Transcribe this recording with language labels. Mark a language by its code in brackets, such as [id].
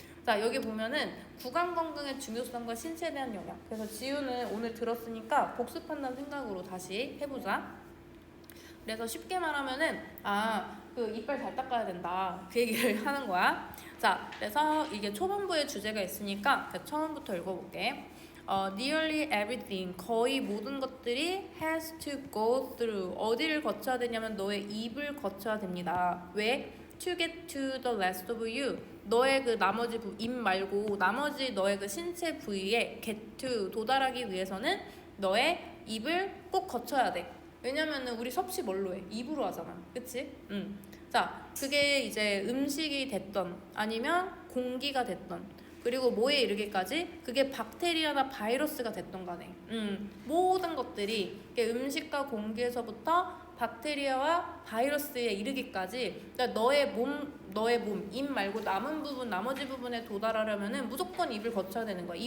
[ko] 자, 여기 보면은 구강 건강의 중요성과 신체에 대한 영향. 그래서 지우는 오늘 들었으니까 복습한다는 생각으로 다시 해보자. 그래서 쉽게 말하면은 그 이빨 잘 닦아야 된다. 그 얘기를 하는 거야. 자, 그래서 이게 초반부에 주제가 있으니까 처음부터 읽어볼게. [en] Nearly everything, [ko] 거의 모든 것들이 [en] has to go through. [ko] 어디를 거쳐야 되냐면 너의 입을 거쳐야 됩니다. [en] 왜? To get to the rest of you. [ko] 너의 그 나머지 입 말고 나머지 너의 그 신체 부위에 [en] get to [ko] 도달하기 위해서는 너의 입을 꼭 거쳐야 돼. 왜냐면은 우리 섭씨 뭘로 해? 입으로 하잖아. 그치? 자, 그게 이제 음식이 됐던 아니면 공기가 됐던 그리고 뭐에 이르기까지 그게 박테리아나 바이러스가 됐던 간에 모든 것들이 음식과 공기에서부터 박테리아와 바이러스에 이르기까지 그러니까 너의 몸, 입 말고 남은 부분, 나머지 부분에 도달하려면은 무조건 입을 거쳐야 되는 거야.